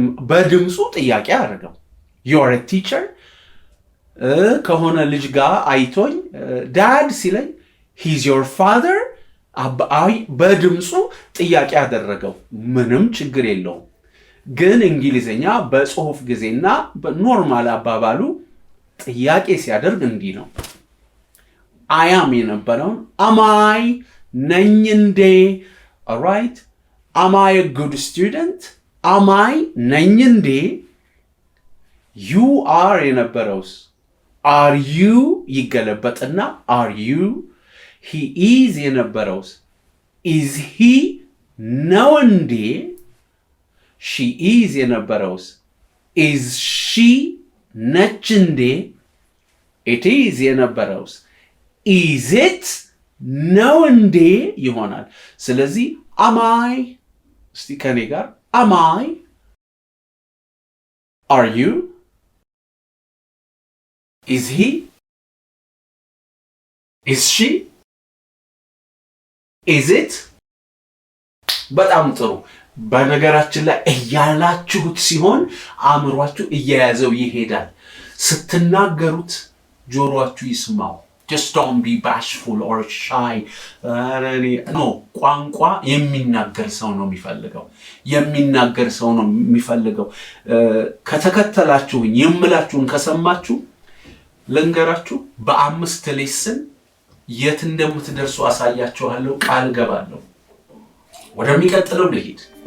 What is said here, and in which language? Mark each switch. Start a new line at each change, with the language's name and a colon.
Amharic: በድምፁ ጥያቄ አደረገው
English: you're a teacher።
Amharic: ከሆነ ልጅ ጋር አይቶኝ ዳድ ሲለኝ
English: he's your father
Amharic: በድምፁ ጥያቄ ያደረገው ምንም ችግር የለውም። ግን እንግሊዝኛ በጽሁፍ ጊዜና በኖርማል አባባሉ ጥያቄ ሲያደርግ እንዲህ ነው። I am የነበረውን
English: am I
Amharic: ነኝ እንዴ?
English: alright am I a good student? am I
Amharic: ነኝ እንዴ?
English: you are
Amharic: የነበረውስ
English: are you
Amharic: ይገለበጥና
English: are you። he is የነበረውስ is he
Amharic: ነው እንዴ?
English: she is የነበረውስ is she
Amharic: ነች እንዴ?
English: it is የነበረውስ is it
Amharic: ነው እንዴ ይሆናል። ስለዚህ
English: am I
Amharic: እስቲ ከኔ ጋር
English: am I are you is he is she is it።
Amharic: በጣም ጥሩ። በነገራችን ላይ እያላችሁት ሲሆን አእምሯችሁ እየያዘው ይሄዳል። ስትናገሩት ጆሮአችሁ ይስማው።
English: just don't be bashful or shy.
Amharic: no ቋንቋ የሚናገር ሰው ነው የሚፈልገው የሚናገር ሰው ነው የሚፈልገው። ከተከተላችሁኝ የምላችሁን ከሰማችሁ ልንገራችሁ በ5 ሌሰን የት እንደምትደርሱ አሳያችኋለሁ። ቃል ገባለሁ። ወደሚቀጥለው ልሂድ።